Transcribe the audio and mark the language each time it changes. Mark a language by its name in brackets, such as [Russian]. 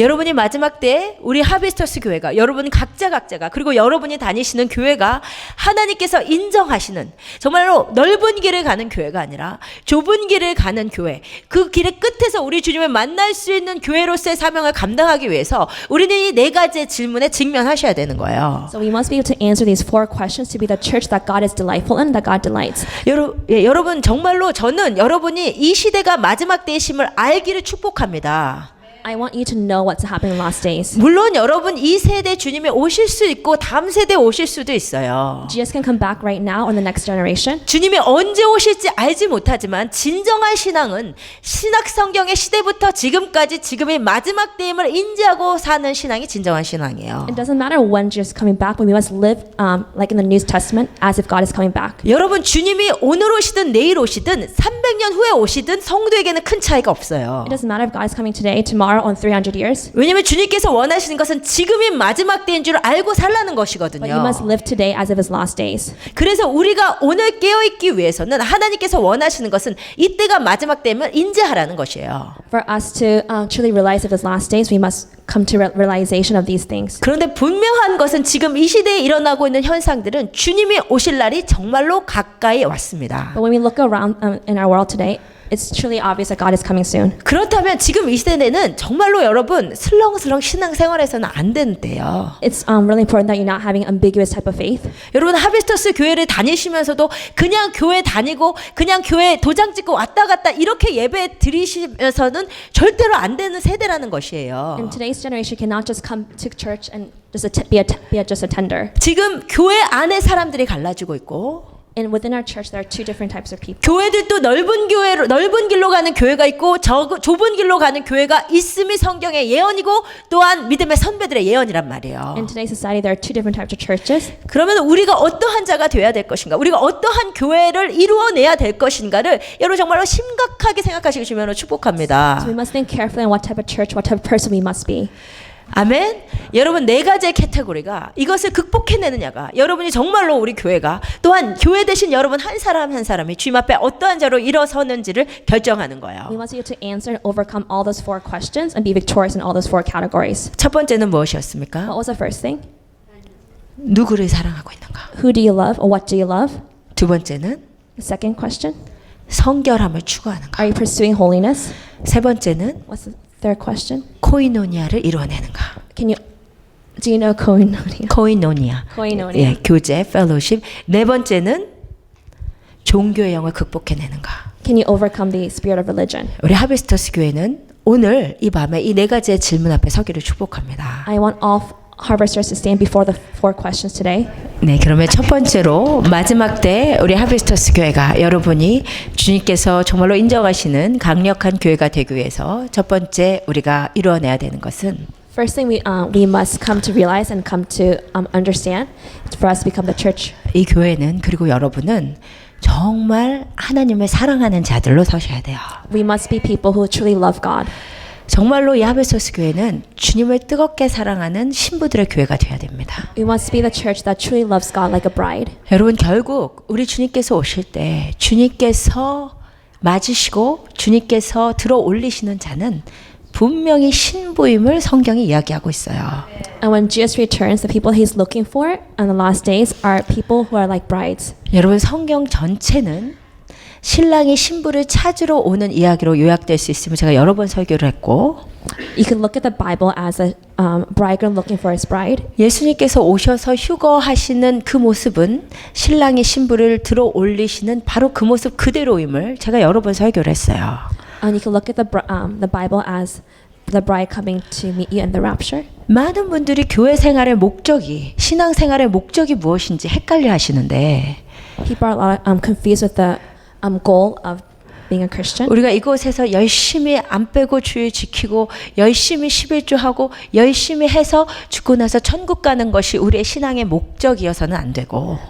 [Korean] 여러분이 마지막 때에 우리 하비스터스 교회가, 여러분 각자가 그리고 여러분이 다니시는 교회가 하나님께서 인정하시는 정말로 넓은 길을 가는 교회가 아니라 좁은 길을 가는 교회, 그 길의 끝에서 우리 주님을 만날 수 있는 교회로서의 사명을 감당하기 위해서 우리는 이 4가지의 질문에 직면하셔야 되는 거예요. [English] So we must be able to answer these 4 questions to be the church that God is delightful in, that God delights. [Korean] 여러분 정말로 저는 여러분이 이 시대가 마지막 때의 심을 알기를 축복합니다. [English] I want you to know what's happening in the last days. [Korean] 물론 여러분 이 세대 주님이 오실 수 있고 다음 세대에 오실 수도 있어요. [English] Jesus can come back right now or the next generation. [Korean] 주님이 언제 오실지 알지 못하지만 진정한 신앙은 신약 성경의 시대부터 지금까지 지금의 마지막 때임을 인지하고 사는 신앙이 진정한 신앙이에요. [English] It doesn't matter when Jesus is coming back, but we must live like in the New Testament as if God is coming back. [Korean] 여러분 주님이 오늘 오시든 내일 오시든 300년 후에 오시든 성도에게는 큰 차이가 없어요. [English] It doesn't matter if God is coming today, tomorrow, tomorrow or 300 years. [Korean] 왜냐하면 주님께서 원하시는 것은 지금이 마지막 때인 줄 알고 살라는 [English] But you [Korean] 것이거든요. [English] must live today as if it's last days. [Korean] 그래서 우리가 오늘 깨어있기 위해서는 하나님께서 원하시는 것은 이때가 마지막 때면 인지하라는 것이에요. [English] For us to truly realize if it's last days, we must come to realization of these things. [Korean] 그런데 분명한 것은 지금 이 시대에 일어나고 있는 현상들은 주님이 오실 날이 정말로 가까이 왔습니다. [English] But when we look around in our world today, it's truly obvious that God is coming soon. [Korean] 그렇다면 지금 이 시대는 정말로 여러분 슬렁슬렁 신앙생활에서는 안 되는 때요. [English] It's really important that you're not having ambiguous type of faith. [Korean] 여러분 하비스터스 교회를 다니시면서도 그냥 교회 다니고 그냥 교회 도장 찍고 왔다 갔다 이렇게 예배 드리시면서는 절대로 안 되는 세대라는 것이에요. [English] And today's generation cannot just come to church and just be just a tender. [Korean] 지금 교회 안에 사람들이 갈라지고 있고 [English] And within our church, there are two different types of people. [Korean] 교회들도 넓은 길로 가는 교회가 있고 좁은 길로 가는 교회가 있음이 성경의 예언이고 또한 믿음의 선배들의 예언이란 말이에요. [English] In today's society, there are two different types of churches. [Korean] 그러면 우리가 어떠한 자가 되어야 될 것인가? 우리가 어떠한 교회를 이루어내야 될 것인가를 여러분 정말로 심각하게 생각하시기 주면으로 축복합니다. [English] So we must think carefully on what type of church, what type of person we must be. [Korean] 아멘. 여러분 네 가지의 캐테고리가 이것을 극복해내느냐가 여러분이 정말로 우리 교회가 또한 교회 대신 여러분 한 사람 한 사람이 주님 앞에 어떠한 자로 일어서는지를 결정하는 거예요. [English] We must be able to answer and overcome all those four questions and be victorious in all those four categories. [Korean] 첫 번째는 무엇이었습니까? [English] What was the first thing? [Korean] 누구를 사랑하고 있는가? [English] Who do you love or what do you love? [Korean] 두 번째는 [English] The second question, [Korean] 성결함을 추구하는가? [English] are you pursuing holiness? [Korean] 세 번째는 [English] What's the third question? [Korean] 코이노니아를 이루어내는가? [English] Do you know koinonia? [Korean] 코이노니아. [English] Koinonia. [Korean] 예, 교제, 펠로십. 네 번째는 종교의 영을 극복해내는가? [English] Can you overcome the spirit of religion? [Korean] 우리 하비스터스 교회는 오늘 이 밤에 이 네 가지의 질문 앞에 서기를 축복합니다. [English] I want all harvesters to stand before the four questions today. [Korean] 네, 그러면 첫 번째로 마지막 때 우리 하비스터스 교회가 여러분이 주님께서 정말로 인정하시는 강력한 교회가 되기 위해서 첫 번째 우리가 이루어내야 되는 것은 [English] First thing we must come to realize and come to understand for us to become the church. [Korean] 이 교회는 그리고 여러분은 정말 하나님을 사랑하는 자들로 서셔야 돼요. [English] We must be people who truly love God. [Korean] 정말로 이 하베소스 교회는 주님을 뜨겁게 사랑하는 신부들의 교회가 되어야 됩니다. [English] We must be the church that truly loves God like a bride. [Korean] 여러분 결국 우리 주님께서 오실 때 주님께서 맞으시고 주님께서 들어 올리시는 자는 분명히 신부임을 성경이 이야기하고 있어요. [English] And when Jesus returns, the people he's looking for on the last days are people who are like brides. [Korean] 여러분 성경 전체는 신랑이 신부를 찾으러 오는 이야기로 요약될 수 있으면 제가 여러 번 설교를 했고 [English] You can look at the Bible as a bridegroom looking for his bride. [Korean] 예수님께서 오셔서 휴거하시는 그 모습은 신랑이 신부를 들어 올리시는 바로 그 모습 그대로임을 제가 여러 번 설교를 했어요. [English] And you can look at the Bible as the bride coming to meet you in the rapture. [Korean] 많은 분들이 교회 생활의 목적이 신앙 생활의 목적이 무엇인지 헷갈려 하시는데 [English] People are a lot confused with the goal of being a Christian. [Korean] 우리가 이곳에서 열심히 안 빼고 주일 지키고 열심히 11조하고 열심히 해서 죽고 나서 천국 가는 것이 우리의 신앙의 목적이어서는 안 되고